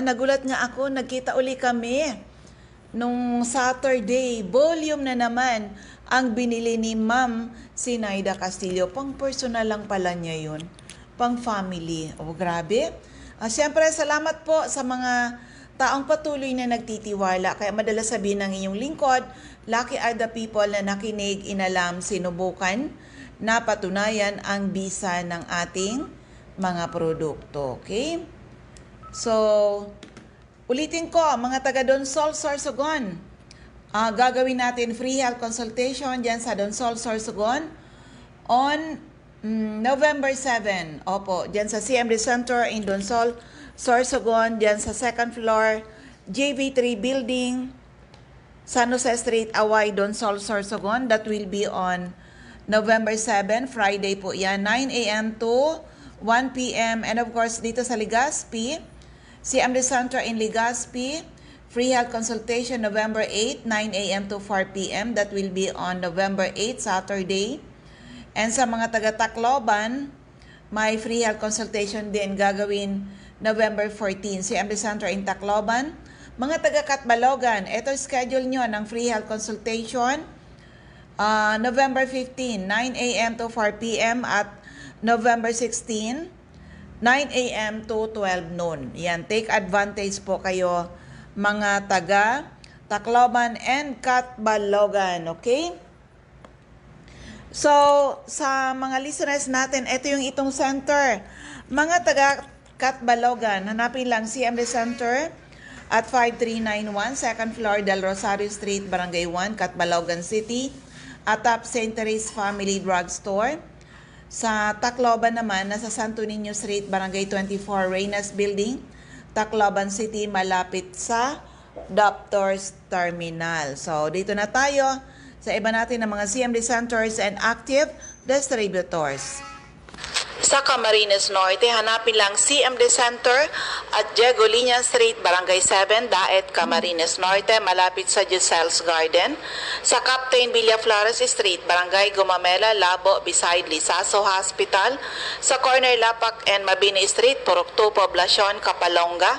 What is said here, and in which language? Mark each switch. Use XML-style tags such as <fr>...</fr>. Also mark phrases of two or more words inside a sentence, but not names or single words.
<tl>Nagulat nga ako, nagkita uli kami nung Saturday. Volume na naman ang binili ni Ma'am Sinaida Castillo. Pang personal lang pala niya yun. Pang family. Grabe. Siyempre, salamat po sa mga taong patuloy na nagtitiwala. Kaya madalas sabihin ng inyong lingkod,</tl> <en>lucky are the people</en> <tl>na nakinig, inalam, sinubukan, na patunayan ang bisa ng ating mga produkto. Okay? So, ulitin ko, mga taga Donsol, Sorsogon, gagawin natin</tl> <en>free health consultation</en> <tl>dyan sa Donsol, Sorsogon on November 7. Opo, dyan sa CMD Center in Donsol, Sorsogon, dyan sa second floor, JV3 Building, San Jose Street, Away, Donsol, Sorsogon.</tl> <en>That will be on November 7, Friday</en> <tl>po yan,</tl> <en>9 a.m. to 1 p.m. And of course,</en> <tl>dito sa Legazpi, CMD Center in Legazpi,</tl> <en>free health consultation November 8, 9 a.m. to 4 p.m. That will be on November 8, Saturday.</en> <tl>And sa mga taga-Tacloban, may</tl> <en>free health consultation</en> <tl>din gagawin November 14, CMD Center in Tacloban. Mga taga-Catbalogan, ito schedule nyo ng</tl> <en>free health consultation</en> <tl>November 15, 9 a.m.</tl> <en>to 4 p.m. at November 16, 9 a.m. to 12 noon.</en> <tl>Yan,</tl> <en>take advantage</en> <tl>po kayo mga taga Tacloban and Catbalogan, okay? So, sa mga listeners natin, ito yung itong center. Mga taga Catbalogan, hanapin lang CMD Center at 5391 2nd floor Del Rosario Street, Barangay 1, Catbalogan City, atop St. Therese Family Drug Store. Sa Tacloban naman, nasa Santo Niño Street, Barangay 24, Reynas Building, Tacloban City, malapit sa Doctors Terminal. So, dito na tayo sa iba natin ng mga</tl> <en>CMD centers and active distributors.</en> <tl>Sa Camarines Norte, hanapin lang CMD Center at Diego Liña Street, Barangay 7, Daet, Camarines Norte, malapit sa Giselle's Garden. Sa Captain Villaflores Street, Barangay Gumamela, Labo, beside Lisaso Hospital. Sa corner Lapak and Mabini Street, Purok 2, Poblacion, Kapalonga.</tl>